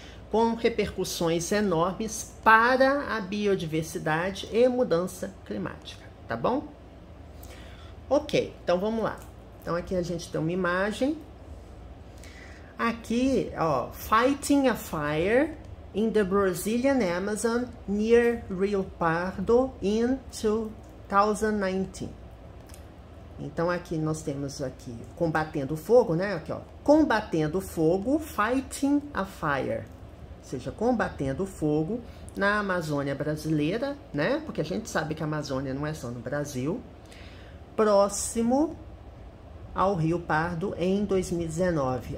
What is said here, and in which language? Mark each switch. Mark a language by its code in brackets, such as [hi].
[pt] Com repercussões enormes para a biodiversidade e mudança climática. Tá bom? Ok, então vamos lá. Então aqui a gente tem uma imagem. [en] Aqui, ó, fighting a fire in the Brazilian Amazon near Rio Pardo in 2019. [pt] Então aqui nós temos aqui combatendo o fogo, né? Aqui, ó, combatendo o fogo, [en] fighting a fire. [pt] Ou seja, combatendo o fogo na Amazônia brasileira, né? Porque a gente sabe que a Amazônia não é só no Brasil. Próximo ao Rio Pardo em 2019.